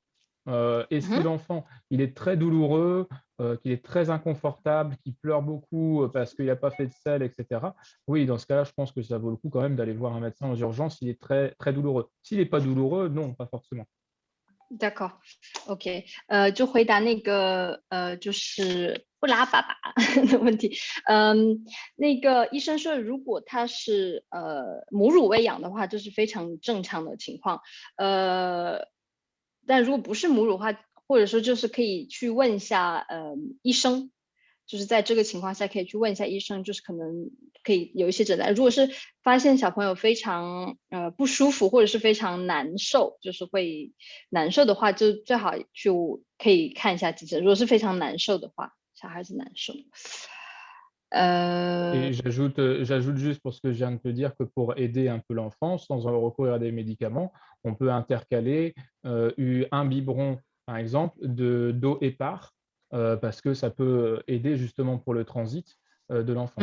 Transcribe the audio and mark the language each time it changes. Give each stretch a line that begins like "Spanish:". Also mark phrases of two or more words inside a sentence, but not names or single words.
French: Et si l'enfant il est très douloureux, qu'il est très inconfortable, qu'il pleure beaucoup parce qu'il n'a pas fait de selle, etc. Oui, dans ce cas-là, je pense que ça vaut le coup quand même d'aller voir un médecin aux urgences s'il est très, très douloureux. S'il n'est pas douloureux, non, pas forcément. D'accord. OK.
Chinese: 就回答那个就是布拉爸爸的问题。那个医生说，如果他是母乳喂养的话，这是非常正常的情况。但如果不是母乳的话，或者说就是可以去问一下医生， 就是在这个情况下可以去问一下医生，就是可能可以有一些诊断。如果是发现小朋友非常不舒服或者是非常难受，就是会难受的话，就最好就可以看一下急诊。如果是非常难受的话，小孩子难受。
French: Et j'ajoute juste pour ce que je viens de te dire que pour aider un peu l'enfant, sans recourir à des médicaments, on peut intercaler un biberon, par exemple, d'eau épar, parce que ça peut aider justement pour le transit de l'enfant.